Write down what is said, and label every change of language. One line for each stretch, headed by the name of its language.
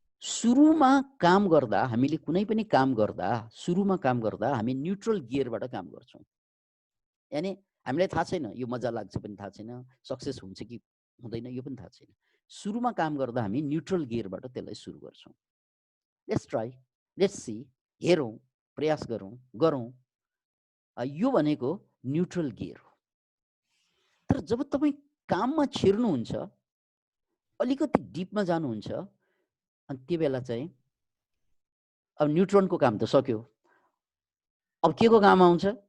Nepali: सुरुमा काम गर्दा, हामीले कुनै पनि काम गर्दा, सुरुमा काम गर्दा हामी न्युट्रल गियरबाट काम गर्छौँ। यानी हामीलाई थाहा छैन, यो मजा लाग्छ पनि थाहा छैन, सक्सेस हुन्छ कि हुँदैन यो पनि थाहा छैन। सुरुमा काम गर्दा हामी न्युट्रल गियरबाट त्यसलाई सुरु गर्छौँ।
English: let's try, let's see,
Nepali: हेरौँ, प्रयास गरौँ। यो भनेको न्युट्रल गियर हो। तर जब तपाईँ काममा छिर्नुहुन्छ, अलिकति डिपमा जानुहुन्छ, अनि त्यो बेला चाहिँ अब न्युट्रोनको काम त सक्यो, अब के को काम आउँछ?